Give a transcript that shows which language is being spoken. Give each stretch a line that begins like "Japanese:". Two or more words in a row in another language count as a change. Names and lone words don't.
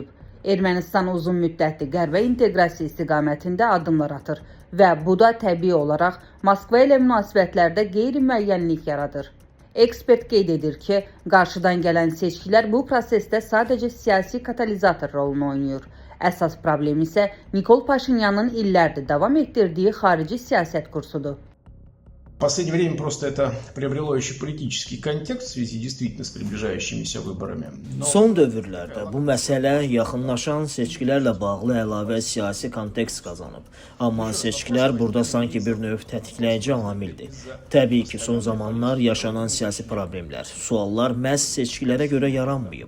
Azerbaijani: Ermənistan uzun müddətli qərbə inteqrasiya istiqamətində addımlar atır və bu da təbii olaraq Moskva ilə münasibətlərdə qeyri-müəyyənlik yaradır. Ekspert qeyd edir ki, qarşıdan gələn seçkilər bu prosesdə sadəcə siyasi katalizator rolunu oynayır. Əsas problem isə Nikol Paşinyanın illərdir davam etdirdiyi xarici siyasət kursudur.
Russian: В последнее время просто это приобрело еще политический контекст в связи действительно с приближающимися выборами.
Azerbaijani: Son dövrlərdə bu məsələ yaxınlaşan seçkilərlə bağlı əlavə siyasi kontekst qazanıb. Amma seçkilər burada sanki bir növ tətikləyici amildir. Təbii ki, son zamanlar yaşanan siyasi problemlər, suallar məhz seçkilərə görə yaranmayıb.